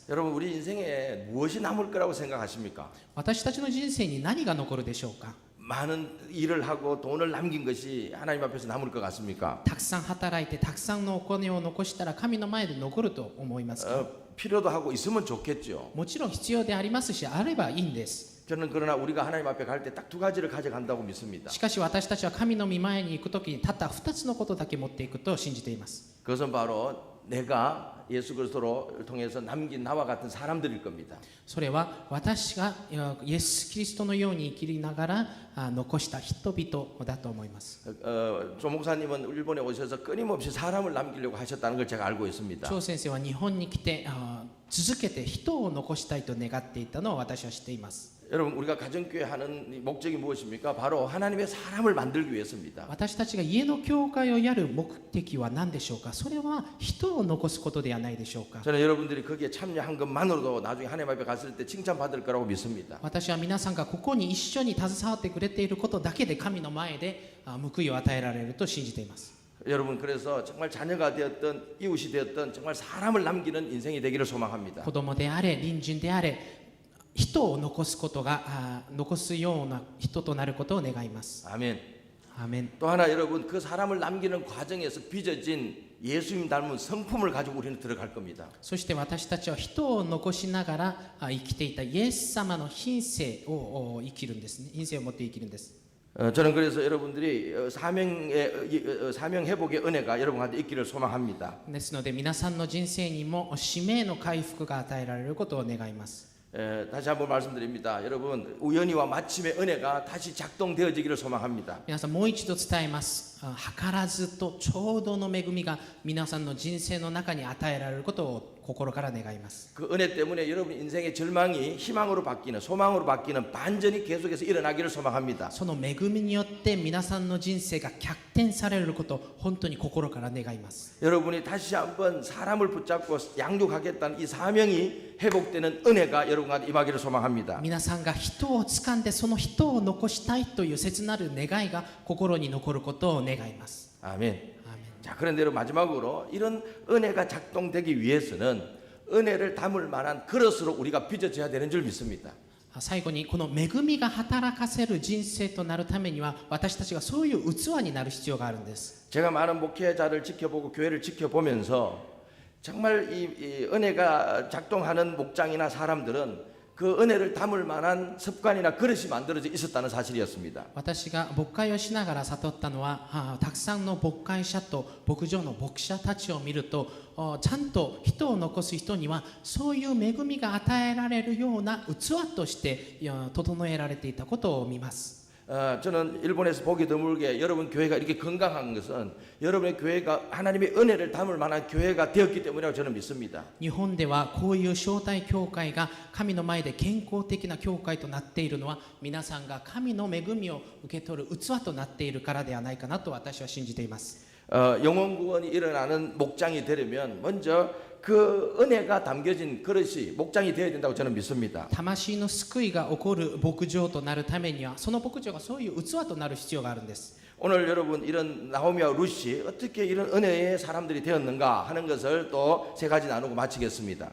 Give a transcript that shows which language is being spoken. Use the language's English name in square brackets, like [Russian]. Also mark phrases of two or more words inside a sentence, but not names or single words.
[Korean] 여러분 우리 인생에 무엇이 남을 거라고 생각하십니까? [Japanese] 私たちの人生に何が残るでしょうか。 [Korean] 많은 일을 하고 돈을 남긴 것이 하나님 앞에서 남을 것 같습니까? [Japanese] たくさん働いてたくさんのお金を残したら神の前で残ると思いますか。 [Korean] 필요도 하고 있으면 좋겠죠. [Japanese] もちろん必要でありますし、あればいいんです。 [Korean] 저는 그러나 우리가 하나님 앞에 갈 때 딱 두 가지를 가져간다고 믿습니다. [Japanese] しかし私たちは神の御前に行くときにたった2つのことだけ持っていくと信じています。 [Korean] 그것은 바로 내가 예수 그리스도를 통해서 남긴 나와 같은 사람들일 겁니다. [Japanese] それは私がイエス・キリストのように生きながら残した人々だと思います。 [Korean] 조 목사님은 일본에 오셔서 끊임없이 사람을 남기려고 하셨다는 걸 제가 알고 있습니다. [Japanese] 張先生は日本に来て続けて人を残したいと願っていたのを私は知っています。 [Korean] 여러분 우리가 가정교회 하는 목적이 무엇입니까? 바로 하나님의 사람을 만들기 위해서입니다. [Japanese] 私たちが家の教会をやる目的は何でしょうか。それは人を残すことではないでしょうか。 [Korean] 저는 여러분들이 거기에 참여한 것만으로도 나중에 하나님 앞에 갔을 때 칭찬받을 거라고 믿습니다. [Japanese] 私は皆さんがここに一緒に携わってくれていることだけで神の前で報いを与えられると信じています。 [Korean] 여러분 그래서 정말 자녀가 되었던 이웃이 되었던 정말 사람을 남기는 인생이 되기를 소망합니다. [Japanese] 子供であれ隣人であれ人を残すことが残すような人となることを願います。 [Korean] 아멘. [Japanese] アーメン。 [Korean] 또 하나 여러분 그 사람을 남기는 과정에서 빚어진 예수님 닮은 성품을 가지고 우리는 들어갈 겁니다. [Japanese] そして私たちは人を残しながら生きていたイエス様の品性を生きるんですね。品性を持って生きるんです。 [Korean] 저는 그래서 여러분들이 사명 회복의 은혜가 여러분한테 있기를 소망합니다. [Japanese] ですので皆さんの人生にも使命の回復が与えられることを願います。 [Korean] 다시 한번 말씀드립니다. 여러분 우연히와 마침의 은혜가 다시 작동되어지기를 소망합니다. [Japanese] 皆さんもう一度伝えます。図らずとちょうどの恵みが皆さんの人生の中に与えられることを心から願います。 [Korean] 그 은혜 때문에 여러분 인생의 절망이 희망으로 바뀌는 소망으로 바뀌는 반전이 계속해서 일어나기를 소망합니다. [Japanese] その恵みによって皆さんの人生が逆転されることを本当に心から願います。 [Korean] 여러분이 다시 한번 사람을 붙잡고 양육하겠다는 이 사명이 회복되는 은혜가 여러분한테 임하기를 소망합니다. [Japanese] 皆さんが人を掴んでその人を残したいという切なる願いが心に残ることを願います。 [Korean] 아멘. 자, 그런데 여러분 마지막으로 이런 은혜가 작동되기 위해서는 은혜를 담을 만한 그릇으로 우리가 빚어져야 되는 줄 믿습니다. [Japanese] 最後にこの恵みが働かせる人生となるためには私たちがそういう器になる必要があるんです。 [Korean] 제가 많은 목회자를 지켜보고 교회를 지켜보면서 정말 이 은혜가 작동하는 목장이나 사람들은 그 은혜를 담을 만한 습관이나 그릇이 만들어져 있었다는 사실이었습니다. [Japanese] 私が牧会をしながら悟ったのはたくさんの牧会者と牧場の牧者たちを見るとちゃんと人を残す人にはそういう恵みが与えられるような器として整えられていたことを見ます。 [Korean] 저는 일본에서 보기 드물게 여러분 교회가 이렇게 건강한 것은 여러분의 교회가 하나님의 은혜를 담을 만한 교회가 되었기 때문이라고 저는 믿습니다. [Japanese] 日本ではこういう招待教会が神の前で健康的な教会となっているのは皆さんが神の恵みを受け取る器となっているからではないかなと私は信じています。 [Korean] 영혼 구원이 일어나는 목장이 되려면 먼저 그 은혜가 담겨진 그릇이 목장이 되어야 된다고 저는 믿습니다. [Japanese] 魂の救いが起こる牧場となるためにはその牧場がそういう器となる必要があるんです。 [Korean] 오늘 여러분 이런 나오미와 룻이 어떻게 이런 은혜의 사람들이 되었는가 하는 것을 또 세 가지 나누고 마치겠습니다.